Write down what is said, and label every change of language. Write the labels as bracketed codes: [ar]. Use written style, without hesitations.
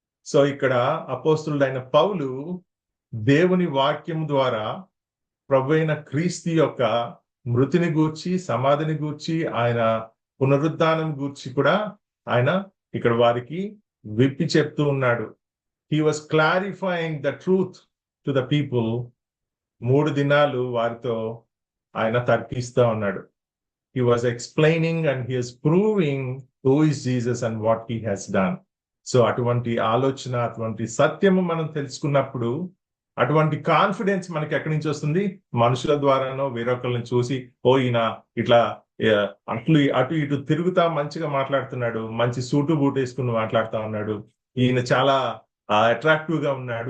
[te] So ఇక్కడ అపోస్తులుడైన పౌలు దేవుని వాక్యం ద్వారా ప్రభువైన క్రీస్తు యొక్క మృతిని గూర్చి, సమాధిని గూర్చి, ఆయన పునరుద్ధానం గూర్చి కూడా ఆయన ఇక్కడ వారికి విప్పి చెప్తూ ఉన్నాడు. [en] He was clarifying the truth to the people. [te] 3 దినాలు వారితో ఆయన తర్కిస్తూ ఉన్నాడు. [en] He was explaining and he is proving who is Jesus and what he has done. [te] So అటువంటి ఆలోచన, అటువంటి సత్యము మనం తెలుసుకున్నప్పుడు అటువంటి కాన్ఫిడెన్స్ మనకి ఎక్కడి నుంచి వస్తుంది? మనుషుల ద్వారానో వేరొకరిని చూసి, ఓ ఈయన ఇట్లా అటు ఇటు తిరుగుతా మంచిగా మాట్లాడుతున్నాడు, మంచి సూటు బూట్ వేసుకుని మాట్లాడుతా ఉన్నాడు, ఈయన చాలా అట్రాక్టివ్ గా ఉన్నాడు.